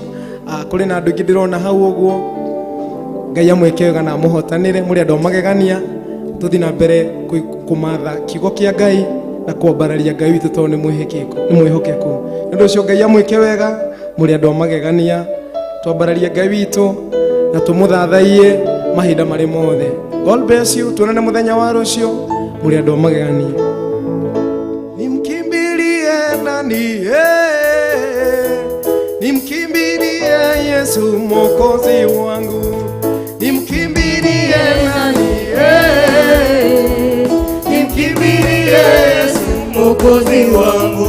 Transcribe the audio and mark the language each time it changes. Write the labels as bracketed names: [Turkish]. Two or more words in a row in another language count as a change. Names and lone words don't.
[Kikuyu] Kũrĩ na andũ aingĩ ndĩrona hau ũguo. Ngai amwĩke wega na mũhotanĩre mũrĩ andũ magegania. Tũthiĩ na mbere kũmatha kiugo kĩa Ngai na kwambararia Ngai witũ tondũ nĩ mwĩhokeku. Nĩ ũndũ ũcio Ngai amwĩke wega mũrĩ andũ magegania. Twambararie Ngai witũ na tũmũthathaiye mahinda marĩ mothe. [English] God bless you. [Kikuyu] Tuonane muthenya wa rucio. Muri andu magani. [Swahili] Nimkimbilie nani? Nimkimbilie Yesu Mwokozi wangu. Nimkimbilie nani? Nimkimbilie Yesu Mwokozi wangu.